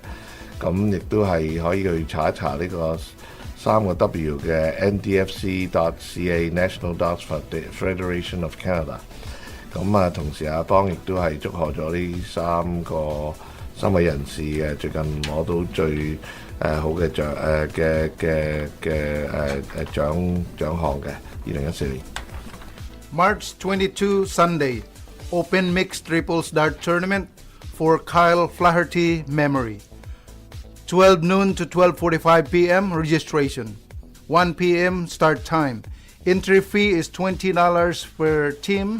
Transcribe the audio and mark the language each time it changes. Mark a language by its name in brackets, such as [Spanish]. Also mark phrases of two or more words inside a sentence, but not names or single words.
[Cantonese] 咁亦都係可以去查一查呢個3個 W 嘅 NDFC.ca National Darts Federation of Canada。咁同時阿邦亦都係祝賀咗呢3位人士最近攞到最好嘅獎項嘅2014年。 [English] March 22, Sunday, Open Mixed Triples Dart Tournament for Kyle Flaherty Memory. 12 noon to 12:45 p.m. registration. 1 p.m. start time. Entry fee is $20 per team.